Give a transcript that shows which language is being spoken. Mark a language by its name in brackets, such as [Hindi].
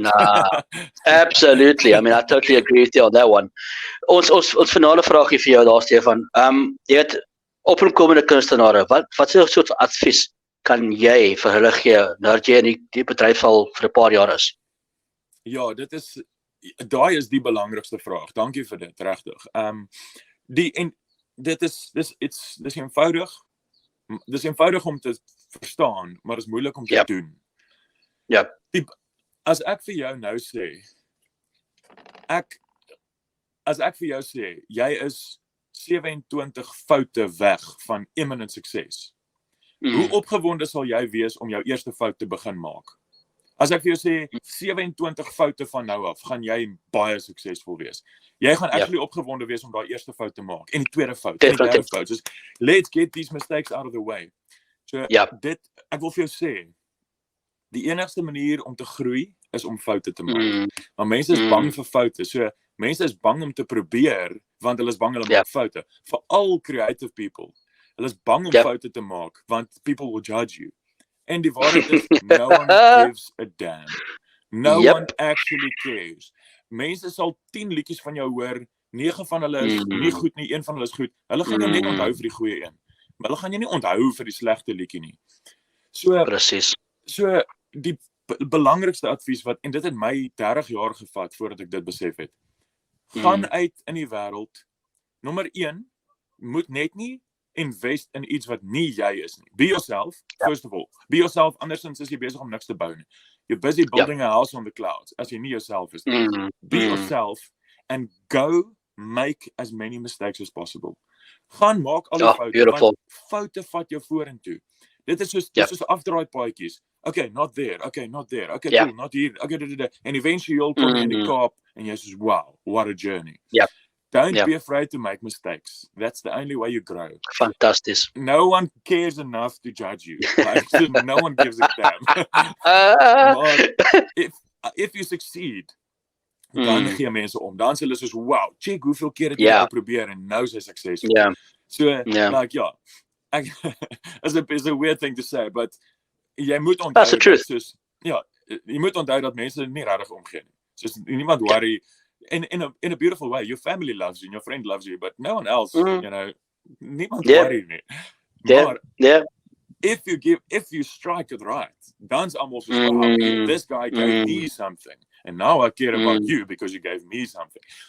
[English] Nah, absolutely. I mean, I totally agree with you on that one. [Afrikaans] Ons finale vraagie vir jou daar, Stefan. Jy weet, opkomende kunstenare, wat soort advies kan jy vir hulle gee nadat jy in die bedryf al vir 'n paar jaar is? Ja, daai is die belangrikste vraag. Dankie vir dit, regtig. Dis eenvoudig. Dis eenvoudig om te verstaan, maar is moeilik om te doen. Ja. As ek vir jou nou sê, jy is 27 foute weg van imminent sukses. Hoe opgewonde sal jy wees om jou eerste fout te begin maak? As ek vir jou sê 27 foute van nou af, gaan jy baie suksesvol wees. Jy gaan actually opgewonde wees om daai eerste fout te maak, en die tweede fout, en die derde fout. [English] So, let's get these mistakes out of the way. [Afrikaans] So, ek wil vir jou sê, die enigste manier om te groei is om foute te maak. Maar mense is bang vir foute. So, mense is bang om te probeer, want hulle is bang hulle maak foute. [English] Veral creative people. [Afrikaans] Hulle is bang om foute te maak, want [English] people will judge you. [Afrikaans] En die waarheid is, [English] no one gives a damn. No one actually cares. [Afrikaans] Mense sal 10 liedjies van jou hoor, 9 van hulle is nie goed nie, 1 van hulle is goed. Hulle gaan jou net onthou vir die goeie een. Maar hulle gaan jou nie onthou vir die slegte liedjie nie. So, presies. So, die belangrikste advies en dit het my 30 jaar gevat voordat ek dit besef het. Gaan uit in die wêreld. Nommer 1, moet net nie invest in iets wat nie jy is nie. [English] Be yourself, first of all. Be yourself, [Afrikaans] andersins is jy besig om niks te bou nie. [English] You're busy building a house on the clouds, [Afrikaans] as jy nie [English] yourself [Afrikaans] is nie. [English] Be yourself, and go make as many mistakes as possible. [Afrikaans] Gaan maak al die foute, want foute vat jou vorentoe. Dit is soos afdraai paadjies. [English] Okay, not there. Okay, not there. Okay, cool, not here. Okay, and eventually you'll come in the Kaap, and you say, wow, what a journey. Don't be afraid to make mistakes. That's the only way you grow. Fantastic. No one cares enough to judge you. Like, no one gives a damn. If you succeed, [Afrikaans] dan gee mense om. Dan sê hulle soos, wow, check hoeveel keer het jy al probeer en nou is hy succesvol. [English] So, like, it's a weird thing to say, but [Afrikaans] jy moet onthou, [English] that's the truth. [Afrikaans] Jy moet onthou dat mense nie regtig omgee nie. Soos niemand worry. [English] In a beautiful way, your family loves you and your friend loves you, but no one else, you know, [Afrikaans] niemand worry nie. [English] Maar if you strike it right, [Afrikaans] dan's almal soos, [English] wow, this guy gave me something, and now I care about you because you gave me something.